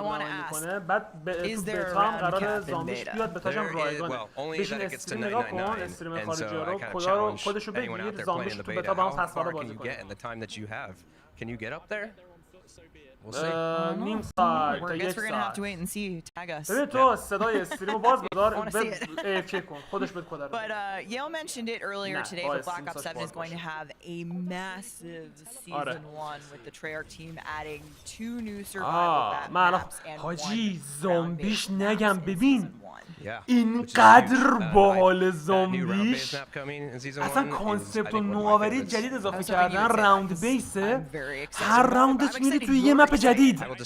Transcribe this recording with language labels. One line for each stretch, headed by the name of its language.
English: want to ask, is there a round cap in beta? Well, only that it gets to 999, and so I kind of challenge anyone out there playing in the beta, how far can you get in the time that you have? Can you get up there? We'll see.
Persian: نیم ساعت
English: I guess we're gonna have to wait and see. Tag us.
Persian: ببین تو صدای استریمو باز بدار AFK کن خودش بهت کد.
English: But Yale mentioned it earlier today, but Black Ops 7 is going to have a massive season 1 with the Treyarch team adding 2 new survival maps and
Persian: حاجی زامبیش نگم ببین اینقدر باحال زامبیش اصلا کانسپت و نوآوری جدید اضافه کردن راوند بیسه هر راوندش میری توی یه مپ جدید